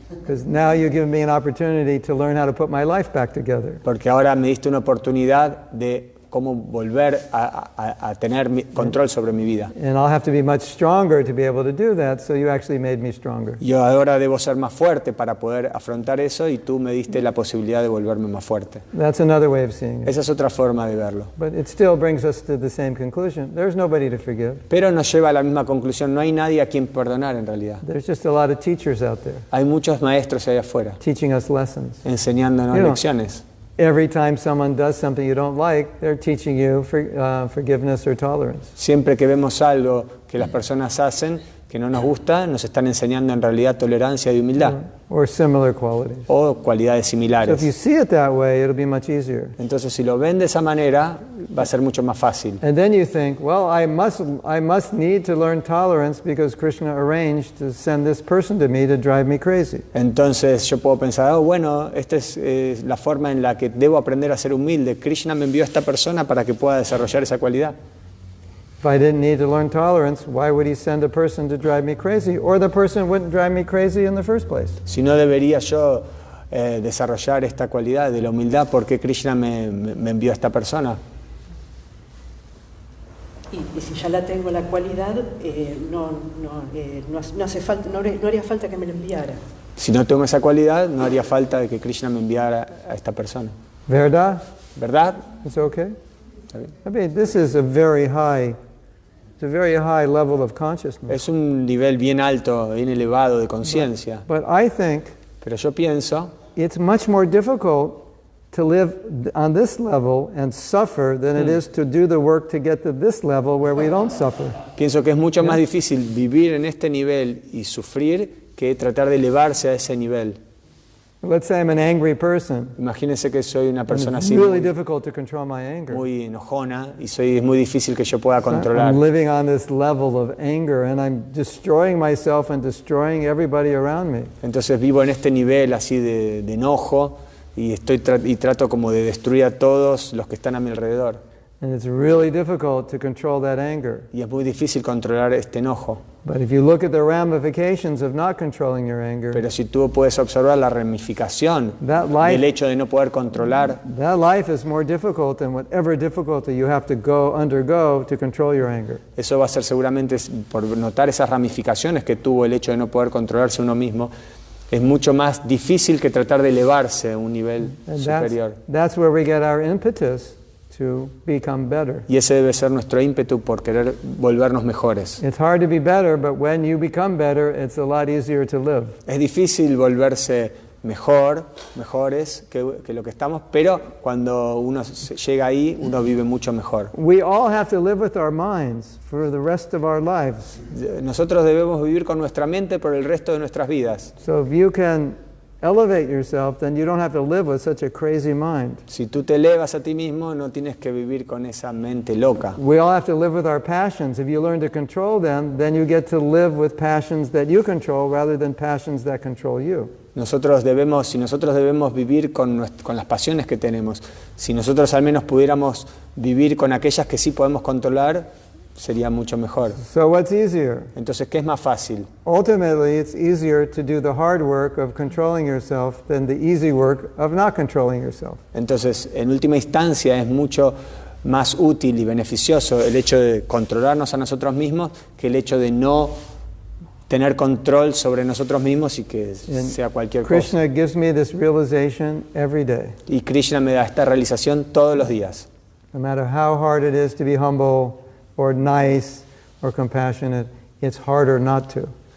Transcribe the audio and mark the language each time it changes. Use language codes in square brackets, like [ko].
[en] Because now you've given me an opportunity to learn how to put my life back together. [es] porque ahora me diste una oportunidad de cómo volver a tener control sobre mi vida. [en] And I'll have to be much stronger to be able to do that, so you actually made me stronger. [es] Yo ahora debo ser más fuerte para poder afrontar eso y tú me diste la posibilidad de volverme más fuerte. [en] That's another way of seeing it. [es] Esa es otra forma de verlo. [en] But it still brings us to the same conclusion. There's nobody to forgive. [es] Pero nos lleva a la misma conclusión, no hay nadie a quien perdonar en realidad. [en] There's just a lot of teachers out there [es] Hay muchos maestros ahí afuera [en] teaching us lessons. [es] enseñándonos [en] You know, [es] lecciones. [en] Every time someone does something you don't like, they're teaching you forgiveness or tolerance. [es] Siempre que vemos algo que las personas hacen que no nos gusta, nos están enseñando en realidad tolerancia y humildad [en] Or similar qualities. [es] o cualidades [en] So if you [es] similares. [en] see it that way, it'll be much easier. [es] Entonces si lo ven de esa manera va a ser mucho más fácil. [en] And then you think, well, I must need to learn tolerance because Krishna arranged to send this person to me to drive me crazy. [es] Entonces yo puedo pensar, bueno, esta es la forma en la que debo aprender a ser humilde. Krishna me envió a esta persona para que pueda desarrollar esa cualidad. [en] If I didn't need to learn tolerance, why would he send a person to drive me crazy? Or the person wouldn't drive me crazy in the first place. [es] Si no debería yo desarrollar esta cualidad de la humildad, ¿por qué Krishna me envió a esta persona? Y si ya la tengo la cualidad, no hace falta, no haría falta que me la enviara. Si no tengo esa cualidad, no haría falta de que Krishna me enviara a esta persona. Verdad? ¿Verdad? [en] It's okay? [es] ¿Está bien? [en] I mean, this is a very high level of consciousness. [es] Es un nivel bien alto, bien elevado de conciencia. [en] But I think [es] Pero yo pienso [en] it's much more difficult to live on this level and suffer than it is to do the work to get to this level where we don't suffer. [es] Pienso que es mucho más difícil vivir en este nivel y sufrir que tratar de elevarse a ese nivel. [en] Let's say I'm an angry person. [es] Imagínense que soy una [en] And [es] persona [en] it's [es] así [en] really difficult to control my anger. [es] muy enojona y es muy difícil que yo pueda controlar. [en] I'm living on this level of anger and I'm destroying myself and destroying everybody around me. [es] Entonces vivo en este nivel así de enojo y trato como de destruir a todos los que están a mi alrededor. [en] And it's really difficult to control that anger. [es] Y es muy difícil controlar este enojo. [en] But if you look at the ramifications of not controlling your anger, [es] Pero si tú puedes observar la ramificación [en] That life- [es] del hecho de no poder controlar, [en] that life is more difficult than whatever difficulty you have to undergo to control your anger. [es] eso va a ser seguramente, por notar esas ramificaciones que tuvo el hecho de no poder controlarse uno mismo, es mucho más difícil que tratar de elevarse a un nivel [en] And [es] superior. [en] that's where we get our impetus to become better. [es] Y ese debe ser nuestro ímpetu por querer volvernos mejores. [en] It's hard to be better, but when you become better, it's a lot easier to live. [es] Es difícil volverse mejores que lo que estamos, pero cuando uno llega ahí, uno vive mucho mejor. [en] We all have to live with our minds for the rest of our lives. [es] Nosotros debemos vivir con nuestra mente por el resto de nuestras vidas. [en] So if you can elevate yourself, then you don't have to live with such a crazy mind. [es] Si tú te elevas a ti mismo, no tienes que vivir con esa mente loca. [en] We all have to live with our passions. If you learn to control them, then you get to live with passions that you control rather than passions that control you. [es] Si nosotros debemos vivir con las pasiones que tenemos, si nosotros al menos pudiéramos vivir con aquellas que sí podemos controlar, sería mucho mejor. [en] So what's easier? [es] Entonces, ¿qué es más fácil? [en] Ultimately, it's easier to do the hard work of controlling yourself than the easy work of not controlling yourself. [es] Entonces, en última instancia, es mucho más útil y beneficioso el hecho de controlarnos a nosotros mismos que el hecho de no tener control sobre nosotros mismos y que [en] And [es] sea cualquier cosa. [en] Krishna gives me this realization every day. [es] Y Krishna me da esta realización todos los días. [en] No matter how hard it is to be humble or nice or compassionate, it's harder not to.